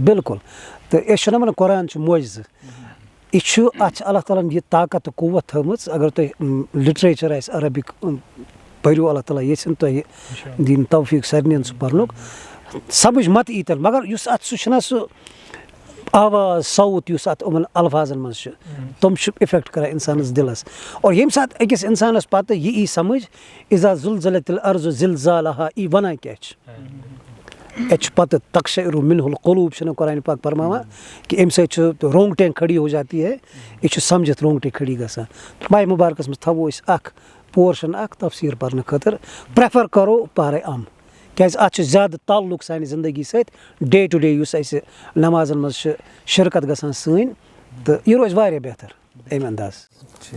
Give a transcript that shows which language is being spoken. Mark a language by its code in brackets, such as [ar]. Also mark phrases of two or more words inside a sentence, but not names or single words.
[ks] بِلکُل تہٕ أسۍ چھِنہ وَنان قرآن چھُ معجزٕ یہِ چھُ اَتھ چھِ اللہ تعالیٰ ہَن یہِ طاقت تہٕ قوت تھٲومٕژ اگر تۄہہِ لِٹریچَر آسہِ عربِک پٔرِو اللہ تعالیٰ ییٚژھِنۍ تۄہہِ دِنۍ توفیٖق سارنِیَن سُہ پَرنُک سَمٕجھ مَتہٕ یی تیٚلہِ مگر یُس اَتھ سُہ چھُنہ سُہ آواز صوت یُس اَتھ یِمَن الفاظن منٛز چھِ تِم چھِ اِفیکٹ کَران اِنسانَس دِلَس اور ییٚمہِ ساتہٕ أکِس اِنسانَس پَتہٕ یہِ یی سَمٕجھ اِذا [ar] زُلزِلَتِ الارضُ زِلزالہا [ks] یی وَنان کیٛاہ چھِ اَتہِ چھُ پَتہٕ [ar] تقشعر مِنہُ القلوٗب [ks] چھِنہٕ قرآنِ پاک فرماوان کہِ اَمہِ سۭتۍ چھُ [ur] رونٛگٹے کھڑی ہو جاتی ہے [ks] یہِ چھُ سَمجِتھ [ur] رونٛگٹے کھڑی [ks] گژھان ماہِ مُبارکَس منٛز تھاوو أسۍ اَکھ پورشَن اَکھ تفسیٖر پَرنہٕ خٲطرٕ پرٛٮ۪فَر کَرو پارے اَم کیٛازِ اَتھ چھُ زیادٕ تعلُق سانہِ زندگی سۭتۍ [en] day to day [ks] یُس اَسہِ نمازَن منٛز چھِ شِرکت گژھان سٲنۍ تہٕ یہِ روزِ واریاہ بہتر اَمہِ اندازٕ